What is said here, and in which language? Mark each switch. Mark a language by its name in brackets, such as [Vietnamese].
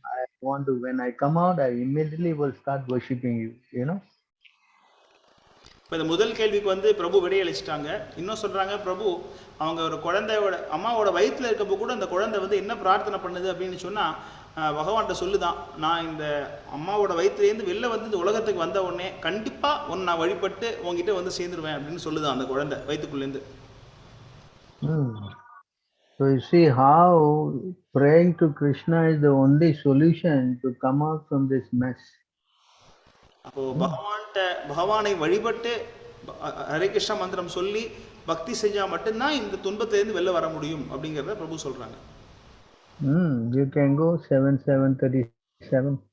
[English] I want to, when I come out, I immediately will start worshiping you, you know. [Tamil] இப்போ இந்த முதல் கேள்விக்கு வந்து பிரபு விடையளிச்சிட்டாங்க. இன்னும் சொல்கிறாங்க, பிரபு அவங்க ஒரு குழந்தையோட அம்மாவோட வயிற்றில் இருக்கப்போ கூட அந்த குழந்தை வந்து என்ன பிரார்த்தனை பண்ணுது அப்படின்னு சொன்னால், பகவான்கிட்ட சொல்லுதான், நான் இந்த அம்மாவோட வயிற்றுலேருந்து வெளில வந்து இந்த உலகத்துக்கு வந்த உடனே கண்டிப்பாக ஒன்று நான் வழிபட்டு உங்ககிட்ட வந்து சேர்ந்துருவேன் அப்படின்னு சொல்லுதான் அந்த குழந்தை வயிற்றுக்குள்ளேருந்து. [English] So you see how praying to Krishna is the only solution to come out from this mess. [Tamil] அப்போ பகவானை வழிபட்டு ஹரே கிருஷ்ணா மந்திரம் சொல்லி பக்தி செஞ்சா மட்டும்தான் இந்த துன்பத்திலிருந்து வெளில வர முடியும் அப்படிங்கறத பிரபு சொல்றாங்க. [English] You can go 7:7:37.